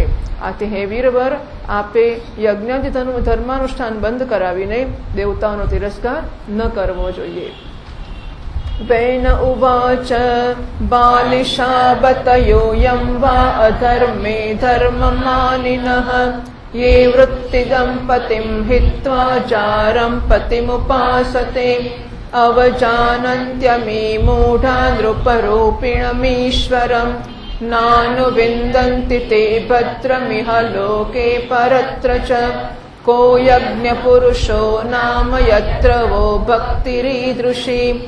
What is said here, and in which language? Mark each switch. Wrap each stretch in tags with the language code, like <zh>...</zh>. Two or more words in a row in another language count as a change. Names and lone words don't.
<gu>આથી હે વીરવર, આપે યજ્ઞાદિ ધર્માનુષ્ઠાન બંધ કરાવીને દેવતાઓનો તિરસ્કાર ન કરવો જોઈએ.</gu> <sa>वैन उवाच बालिशाबतयोयं वा अधर्मे धर्ममानिनः ये वृत्तिदं पतिं हित्वा चारं पतिमुपासते अवजानन्त्यमी मूढा नृपरूपिणमीश्वरं नानुविन्दन्ति ते भद्रमिह लोके परत्र च को यज्ञपुरुषो नाम यत्र वो भक्तिरीदृशी</sa>